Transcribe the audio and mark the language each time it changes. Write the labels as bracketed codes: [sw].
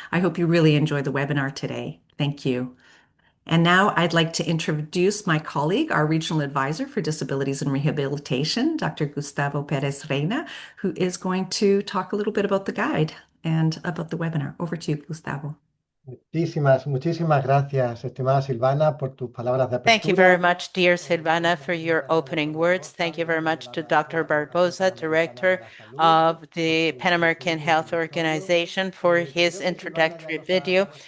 [en] I hope you really enjoy the webinar today. Thank you. And now I'd like to introduce my colleague, our Regional Advisor for Disabilities and Rehabilitation, Dr. Gustavo Perez Reina, who is going to talk a little bit about the guide and about the webinar. Over to you, Gustavo. [es] Muchísimas gracias, estimada Silvana, por tus palabras de [en] Thank you very [es] apertura. [en] much, dear Silvana, for your opening words. Thank you very much to Dr. Barbosa, Director of the Pan American Health Organization, for his introductory video.